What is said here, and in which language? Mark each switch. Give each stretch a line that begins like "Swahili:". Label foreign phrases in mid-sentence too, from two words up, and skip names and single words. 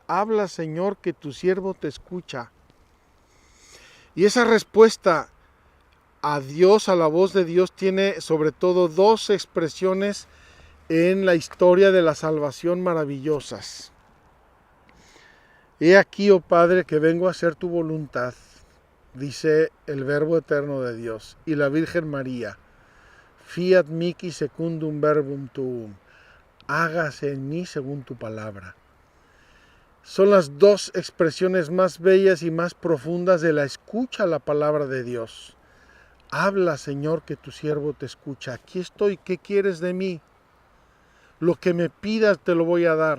Spanish: Habla, Señor, que tu siervo te escucha. Y esa respuesta a Dios, a la voz de Dios, tiene sobre todo dos expresiones en la historia de la salvación maravillosas. He aquí, oh Padre, que vengo a hacer tu voluntad, dice el Verbo eterno de Dios, y la Virgen María,
Latin: fiat mihi secundum verbum tuum,
Spanish: hágase en mí según tu palabra. Son las dos expresiones más bellas y más profundas de la escucha a la palabra de Dios. Habla, Señor, que tu siervo te escucha. Aquí estoy, ¿qué quieres de mí? Lo que me pidas te lo voy a dar.